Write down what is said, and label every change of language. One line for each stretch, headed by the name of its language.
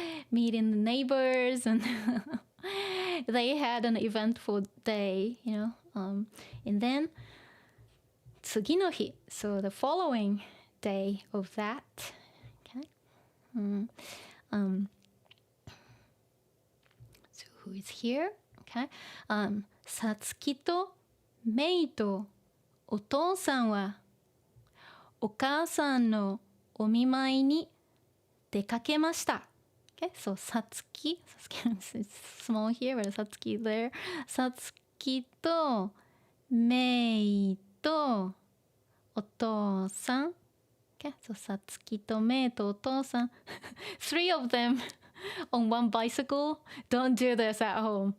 English: meeting the neighbors and they had an eventful day, and then
Japanese: 次の日
English: so the following day of that, okay, so who is here, okay,
Japanese: さつきとメイとお父さんはお母さんのお見舞いに出かけました。
English: Okay, so さつき small here, but さつき there.
Japanese: さつきとメイとお父さん。
English: Okay, so
Japanese: さつきとメイとお父さん。
English: Three of them on one bicycle. Don't do this at home.